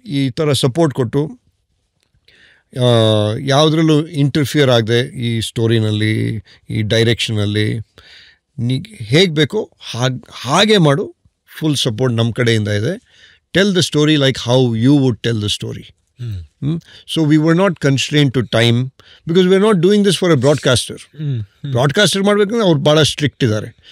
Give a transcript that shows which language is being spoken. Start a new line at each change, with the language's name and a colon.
Kannada: ಈ ಥರ ಸಪೋರ್ಟ್ ಕೊಟ್ಟು ಯಾವುದ್ರಲ್ಲೂ ಇಂಟರ್ಫಿಯರ್ ಆಗದೆ ಈ ಸ್ಟೋರಿನಲ್ಲಿ, ಈ ಡೈರೆಕ್ಷನಲ್ಲಿ ಹೇಗೆ ಬೇಕೋ ಹಾಗೆ ಮಾಡು, ಫುಲ್ ಸಪೋರ್ಟ್ ನಮ್ಮ ಕಡೆಯಿಂದ ಇದೆ.
English: Tell the story like how you would tell the story. So we were not constrained to time because we are not doing this for a broadcaster.
Kannada: Broadcaster ಮಾಡಬೇಕಂದ್ರೆ ಅವ್ರು ಭಾಳ ಸ್ಟ್ರಿಕ್ಟ್ ಇದ್ದಾರೆ.